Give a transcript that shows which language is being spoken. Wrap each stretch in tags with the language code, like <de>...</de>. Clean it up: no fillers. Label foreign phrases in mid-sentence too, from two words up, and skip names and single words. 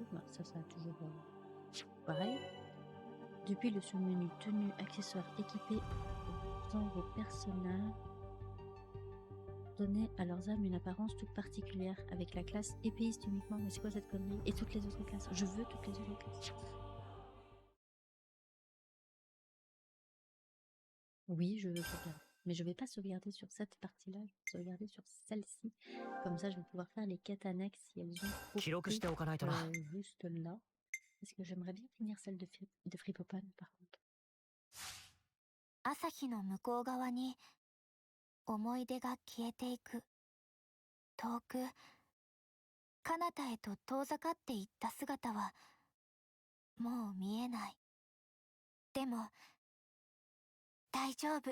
<fr>Ben, ça a toujours pareil. Depuis le sous-menu tenue accessoires équipés dans vos personnages, donner à leurs âmes une apparence toute particulière avec la classe épéiste uniquement. Mais c'est quoi cette connerie? Et toutes les autres classes. Je veux toutes les autres classes. Oui, je veux sauvegarder. Mais je vais pas sauvegarder sur cette partie-là, je vais sauvegarder sur celle-ci. Comme ça, je vais pouvoir faire les quêtes annexes si elles ont</fr> <ja>記録しておかないとな。</ja> <fr>juste là. Parce que j'aimerais bien finir celle de Fripopan, par contre.</fr> <ja>朝日の向こう側に思い出が消えていく。遠く彼方へと遠ざかっていった姿はもう見えない。でも大丈夫。</ja>